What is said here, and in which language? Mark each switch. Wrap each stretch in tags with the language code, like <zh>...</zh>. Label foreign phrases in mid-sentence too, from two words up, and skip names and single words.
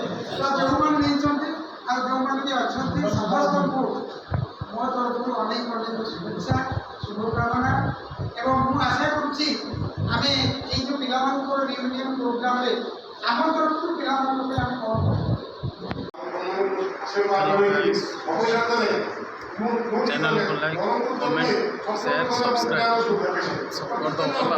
<or>ତ ଯେଉଁମାନେ ନେଇଛନ୍ତି ଆଉ ଯେଉଁମାନେ ବି ଅଛନ୍ତି ସମସ୍ତଙ୍କୁ ମୋ ତରଫରୁ ଅନେକ ଅନେକ ଶୁଭେଚ୍ଛା शुभकामना। ଏବଂ ମୁଁ ଆଶା କରୁଛି ଆମେ ଏଇ ଯେଉଁ ପିଲାମାନଙ୍କର ରିୟୁନିୟନ ପ୍ରୋଗ୍ରାମରେ ଆମ ତରଫରୁ ପିଲାମାନଙ୍କ ପାଇଁ ଆମେ କ'ଣ</or> <hi>चैनल को</hi> <en>like comment share subscribe</en> <hi>सब कर दो</hi>